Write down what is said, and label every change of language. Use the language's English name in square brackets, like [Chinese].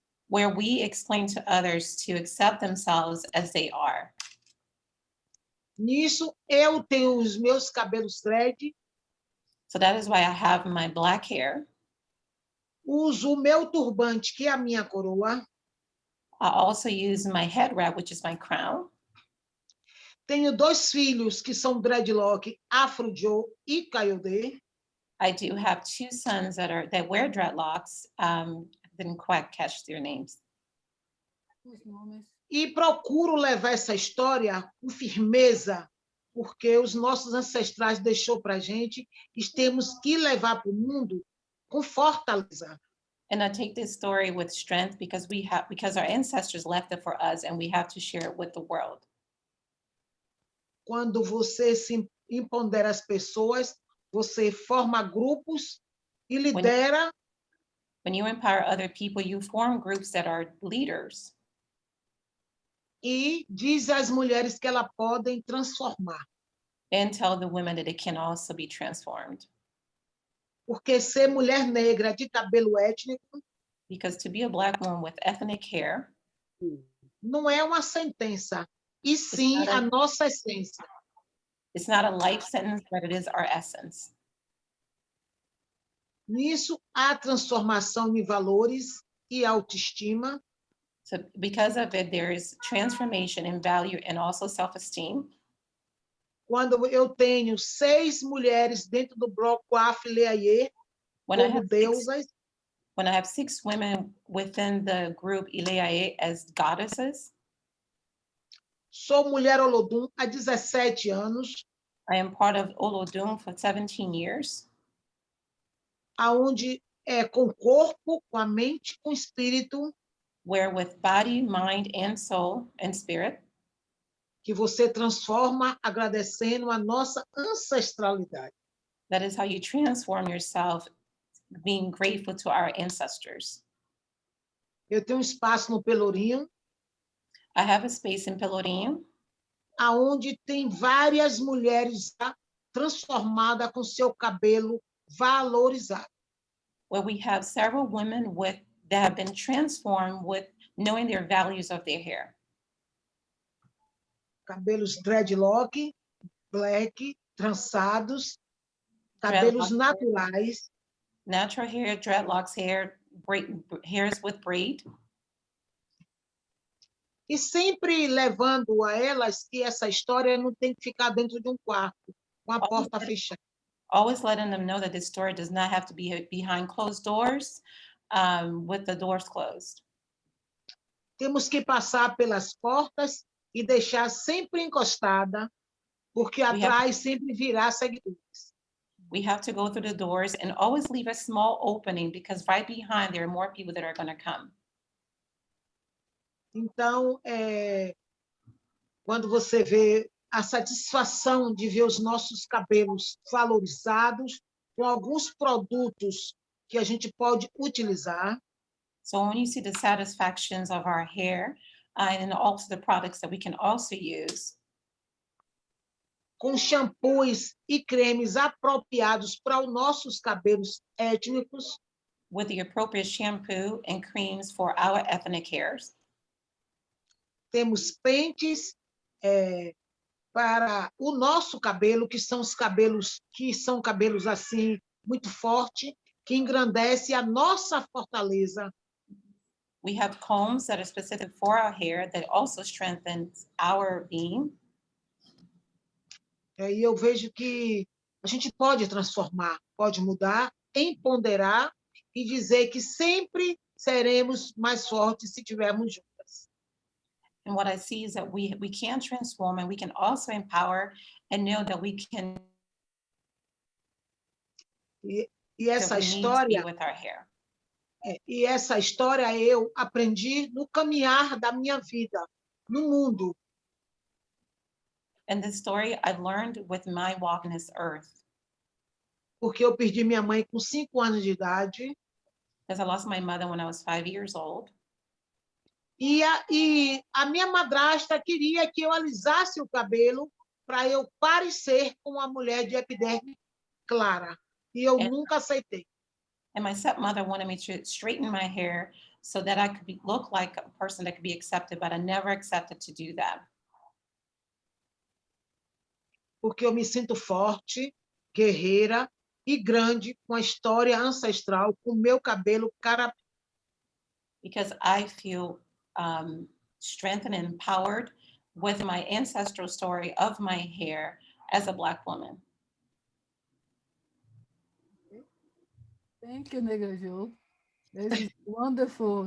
[English] where we explain to others to accept themselves as they are. [Portuguese] Nisso, eu tenho os meus cabelos dread. [English] So that is why I have my Black hair. [Portuguese] Uso o meu turbante, que é a minha coroa. [English] I also use my head wrap, which is my crown. [Portuguese] Tenho 2 filhos que são dreadlock, Afro Joe e Yalodê. [English] I do have 2 sons that wear dreadlocks. Didn't quite catch their names. [Portuguese] E procuro levar essa história com firmeza, porque os nossos ancestrais deixou para a gente e temos que levar para o mundo com fortaleza. [English] And I take this story with strength because our ancestors left it for us, and we have to share it with the world. [Portuguese] Quando você se empodera as pessoas, você forma grupos e lidera. [English] When you empower other people, you form groups that are leaders. [Portuguese] E diz às mulheres que elas podem transformar. [English] And tell the women that it can also be transformed. [Portuguese] Porque ser mulher negra de cabelo étnico, [English] because to be a Black woman with ethnic hair, [Portuguese] não é uma sentença, e sim a nossa essência. [English] It's not a life sentence, but it is our essence. [Portuguese] Nisso há transformação em valores e autoestima. [English] So because of it, there is transformation in value and also self-esteem. [Portuguese] Quando eu tenho 6 mulheres dentro do bloco Afleaye, como deusas. [English] When I have 6 women within the group Ileaye as goddesses. [Portuguese] Sou mulher Olodum há 17 anos. [English] I am part of Olodum for 17 years. [Portuguese] Aonde com o corpo, com a mente, com o espírito. [English] Where with body, mind, and soul and spirit. [Portuguese] Que você transforma agradecendo a nossa ancestralidade. [English] That is how you transform yourself, being grateful to our ancestors. [Portuguese] Eu tenho um espaço no Pelourinho. [English] I have a space in Pelourinho. [Portuguese] Aonde tem várias mulheres transformadas com seu cabelo valorizado. [English] Where we have several women that have been transformed with knowing their values of their hair. [Portuguese] Cabelos dreadlock, black, trançados, cabelos naturais. [English] Natural hair, dreadlocks hair, hairs with braid. [Portuguese] E sempre levando a elas que essa história não tem que ficar dentro de um quarto, com a porta fechada. [English] Always letting them know that this story does not have to be behind closed doors, with the doors closed. [Portuguese] Temos que passar pelas portas e deixar sempre encostada, porque atrás sempre virá seguidores. [English] We have to go through the doors and always leave a small opening because right behind there are more people that are going to come. [Portuguese] Então, quando você vê a satisfação de ver os nossos cabelos valorizados com alguns produtos que a gente pode utilizar. [English] So when you see the satisfactions of our hair and also the products that we can also use. [Portuguese] Com shampoos e cremes apropriados para os nossos cabelos étnicos. [English] With the appropriate shampoo and creams for our ethnic hairs. [Portuguese] Temos pentes para o nosso cabelo, que são cabelos assim, muito forte, que engrandece a nossa fortaleza. [English] We have combs that are specific for our hair that also strengthens our being. [Portuguese] E eu vejo que a gente pode transformar, pode mudar, empoderar e dizer que sempre seremos mais fortes se estivermos juntas. [English] And what I see is that we can transform and we can also empower and know that we can. [Portuguese] E essa história, [English] with our hair. [Portuguese] E essa história eu aprendi no caminhar da minha vida, no mundo. [English] And this story I learned with my walk in this earth. [Portuguese] Porque eu perdi minha mãe com 5 anos de idade. [English] Because I lost my mother when I was 5 years old. [Portuguese] E a minha madrasta queria que eu alisasse o cabelo para eu parecer com uma mulher de epiderme clara. E eu nunca aceitei. [English] And my stepmother wanted me to straighten my hair so that I could look like a person that could be accepted, but I never accepted to do that. [Portuguese] Porque eu me sinto forte, guerreira e grande com a história ancestral, com meu cabelo cara. [English] Because I feel strengthened and empowered with my ancestral story of my hair as a Black woman. Thank you, Negra Jo. This is wonderful.